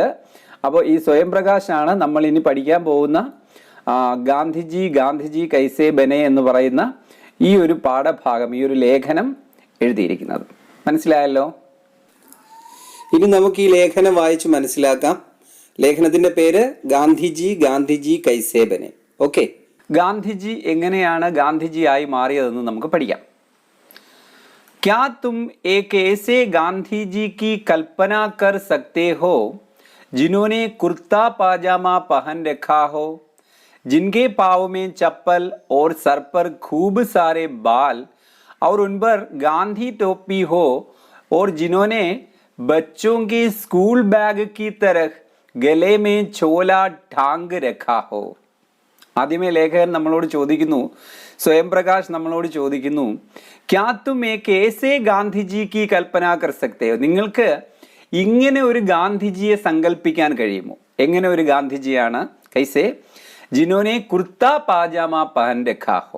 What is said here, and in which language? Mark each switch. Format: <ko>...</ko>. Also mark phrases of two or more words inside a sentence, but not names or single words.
<ml>അപ്പോൾ ഈ സ്വയം പ്രകാശാണ് നമ്മൾ ഇനി പഠിക്കാൻ പോകുന്ന ഗാന്ധിജി കൈസേ ബനെ എന്ന് പറയുന്ന ഈ ഒരു പാഠഭാഗം, ഈ ഒരു ലേഖനം എഴുതിയിരിക്കുന്നത്. മനസ്സിലായല്ലോ? ഇനി നമുക്ക് ഈ ലേഖനം വായിച്ച് മനസ്സിലാക്കാം. ലേഖനത്തിന്റെ പേര് ഗാന്ധിജി കൈസേ ബനെ. ഓക്കെ, ഗാന്ധിജി എങ്ങനെയാണ് ഗാന്ധിജിയായി മാറിയതെന്ന് നമുക്ക് പഠിക്കാം.</ml> <hi>क्या तुम एक ऐसे गांधी जी की कल्पना कर सकते हो जिन्होंने कुर्ता पाजामा पहन रखा हो, जिनके पाँव में चप्पल और सर पर खूब सारे बाल और उन पर गांधी टोपी हो, और जिन्होंने बच्चों के स्कूल बैग की तरह गले में झोला टांग रखा हो.</hi> <ml>ആദ്യമേ ലേഖകൻ നമ്മളോട് ചോദിക്കുന്നു, സ്വയം പ്രകാശ് നമ്മളോട് ചോദിക്കുന്നു,</ml> <hi>क्या तुम एक ऐसे गांधीजी की कल्पना कर सकते हो?</hi> <ml>നിങ്ങൾക്ക് ഇങ്ങനെ ഒരു ഗാന്ധിജിയെ സങ്കല്പിക്കാൻ കഴിയുമോ? എങ്ങനെ ഒരു ഗാന്ധിജിയാണ്? കൈസേ?</ml> <hi>जिन्होंने कुर्ता पाजामा पहन रखा हो.</hi>